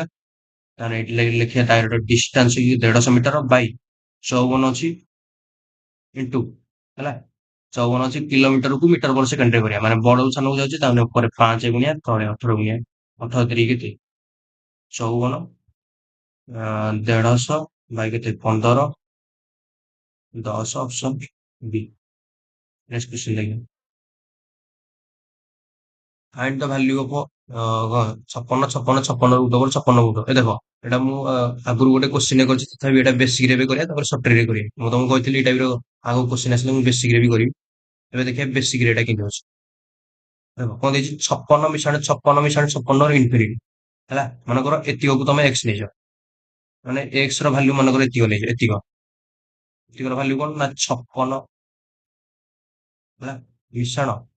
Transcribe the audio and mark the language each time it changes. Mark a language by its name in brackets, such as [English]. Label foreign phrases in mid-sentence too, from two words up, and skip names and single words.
[Odia] ତାମାନେ ଏଇଠି ଲେଖିବା [English] direct distance [Odia] 150 [English] meter by [Odia] 54 ଅଛି ଇଣ୍ଟୁ, ହେଲା, 54 ଅଛି କିଲୋମିଟରକୁ [English] meter per second [Odia] କରିବା ମାନେ ବଡରୁ ସାନକୁ ଯାଉଛି ତାହେଲେ ଉପରେ 5 ଗୁଣିଆ ତଳେ 18 ଗୁଣିଆ 18 କେତେ 54 150 ବାଇ କେତେ 15 10 [English] option B next question [Odia] ଦେଖିବା [English] find the value of 56 root over 56 root [Odia] ଏ ଦେଖ ଏଟା ମୁଁ ଆଗରୁ ଗୋଟେ କ୍ୱେଶ୍ଚିନ୍ କରିଛି ତଥାପି ଏଟା ବେସିକ ରେ ବି କରିବା ତାପରେ ସର୍ଟ ରେ କରିବା ମୁଁ ତମକୁ କହିଥିଲି ଏଇ ଟାଇପ ର ଆଗକୁ କ୍ୱେଶ୍ଚିନ୍ ଆସିଲେ ମୁଁ ବେସିକ ରେ ବି କରିବି ଏବେ ଦେଖିବା ବେସିକ ରେ ଏଟା କେମିତି ଅଛି ଦେଖ କଣ ଦେଇଛି 56 ମିଶାଣ 56 ଇନଫିନିଟି ହେଲା ମନେକର ଏତିକକୁ ତମେ ଏକ୍ସ ନେଇଛ ମାନେ ଏକ୍ସ ର ଭାଲ୍ୟୁ ମନେକର ଏତିକ ନେଇଛ ଏତିକର ଭାଲ୍ୟୁ କଣ ନା 56 ହେଲା ମିଶାଣ